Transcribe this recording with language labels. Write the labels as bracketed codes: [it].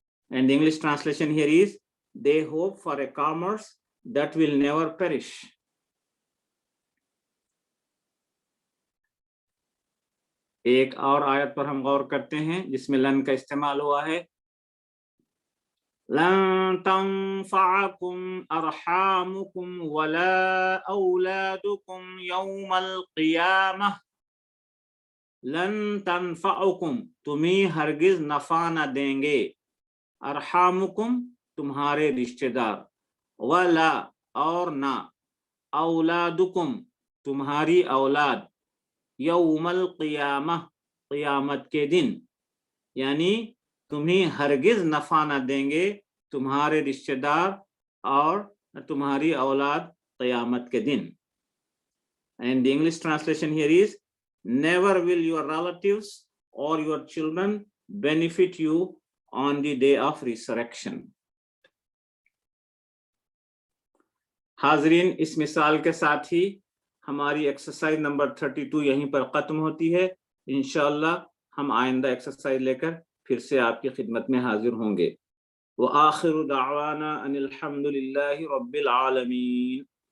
[en] And the English translation here is, they hope for a commerce that will never perish. [ur] ایک اور آیت پر ہم غور کرتے ہیں جس میں لن کا استعمال ہوا ہے. [ar] لن تنفعكم ارحامكم ولا اولادكم يوم القيامة. [ur] لن تنفعكم تمہیں ہرگز نفع نہ دیں گے، ارحامکم تمہارے رشتہ دار، ولا اور نہ، اولادکم تمہاری اولاد، یوم القیامہ قیامت کے دن، یعنی تمہیں ہرگز نفع نہ دیں گے تمہارے رشتہ دار اور تمہاری اولاد قیامت کے دن. [en] And the English translation here is, never will your relatives or your children benefit you on the day of resurrection. [ur] حاضرین، اس مثال کے ساتھ ہی ہماری ایکسرسائز نمبر 32 یہیں پر ختم ہوتی ہے. انشاءاللہ ہم آئندہ ایکسرسائز لے کر پھر سے آپ کی خدمت میں حاضر ہوں گے. [ar] وآخر دعوانا ان الحمد للہ رب العالمین.